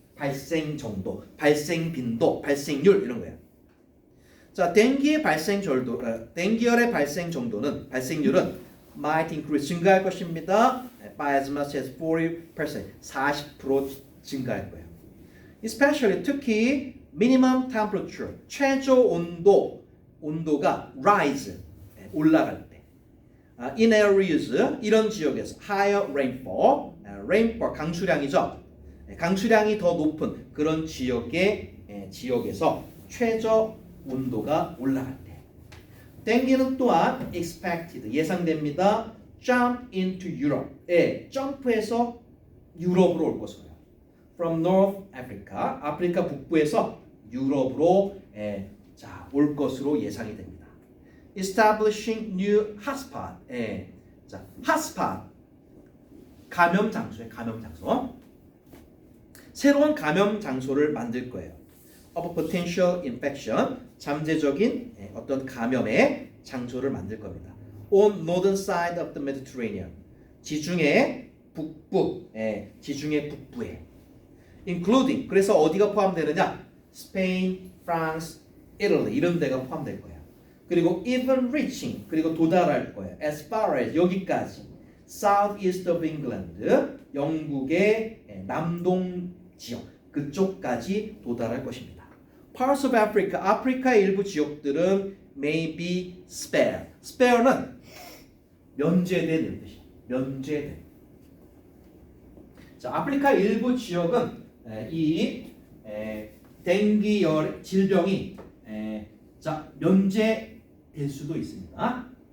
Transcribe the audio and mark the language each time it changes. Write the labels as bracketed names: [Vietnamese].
[Korean] 발생 정도, 발생 빈도, 발생률 이런 거예요. 자, 댕기의 댕기열의 발생 정도는 발생률은 [English] might increase [Korean] 증가할 것입니다. [English] By as much as 40%, 40% [Korean] 증가할 거예요. [English] Especially [Korean] 특히 [English] minimum temperature, [Korean] 최저 온도가 [English] rise [Korean] 올라갈 때. [English] In areas [Korean] 이런 지역에서 [English] higher rainfall [Korean] 강수량이죠. 강수량이 더 높은 그런 지역에서 최저 온도가 올라갈 때. 댕기는 또한 [English] expected [Korean] 예상됩니다. [English] Jump into Europe. [Korean] 점프해서 유럽으로 올 것으로요. [English] From North Africa, [Korean] 아프리카 북부에서 유럽으로 올 것으로 예상이 됩니다. [English] Establishing new hotspot. [Korean] 자, hotspot 감염 장소에 감염 장소. 새로운 감염 장소를 만들 거예요. [English] Of potential infection [Korean] 잠재적인 어떤 감염의 장소를 만들 겁니다. [English] on northern side of the Mediterranean. [Korean] 지중해 북부, 지중해 북부에. [English] including [Korean] 그래서 어디가 포함되느냐? Spain, France, Italy 이런 데가 포함될 거예요. 그리고 [English] even reaching [Korean] 그리고 도달할 거예요. [English] as far as [Korean] 여기까지 [English] southeast of England [Korean] 영국의 남동 지역 그쪽까지 도달할 것입니다. [English] Parts of Africa [Korean] 아프리카의 일부 지역들은 [English] may be spared. [Korean] spare는 면제된 뜻이에요. 면제된. 자, 아프리카 일부 지역은 이 댕기열 질병이 자 면제될 수도 있습니다.